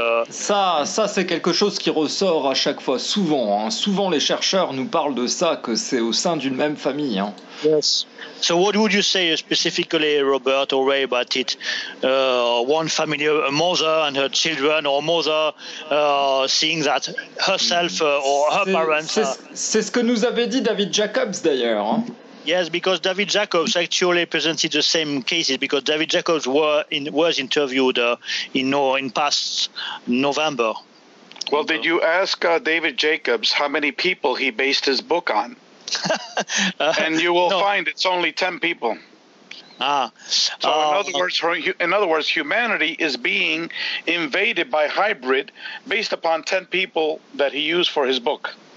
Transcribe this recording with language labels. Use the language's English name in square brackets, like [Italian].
[French] Ça, c'est quelque chose qui ressort à chaque fois, souvent. Hein. Souvent, les chercheurs nous parlent de ça, que c'est au sein d'une même famille. Hein. [English] Yes. So what would you say specifically, Robert or Ray, about it? One family, a mother and her children, or mother seeing that herself or her parents... [French] C'est ce que nous avait dit David Jacobs, d'ailleurs. Hein. [English] Yes, because David Jacobs actually presented the same cases, because David Jacobs was interviewed in past November. Well, did you ask David Jacobs how many people he based his book on? And you will find it's only 10 people. So in other words, humanity is being invaded by hybrid based upon 10 people that he used for his book.